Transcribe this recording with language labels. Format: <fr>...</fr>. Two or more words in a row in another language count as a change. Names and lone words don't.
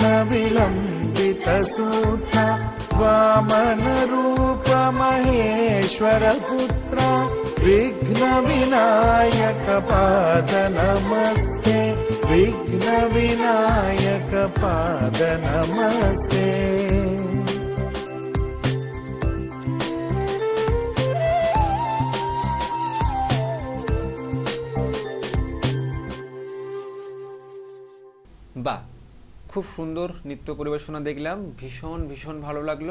<sa>विलम्बितसूत्रा, वामनरूप महेश्वरपुत्रा, विघ्न विनायक पाद नमस्ते, विघ्न विनायक पाद नमस्ते।</sa> <bn>বাহ, খুব সুন্দর নৃত্য পরিবেশনা দেখলাম, ভীষণ ভীষণ ভালো লাগলো।</bn>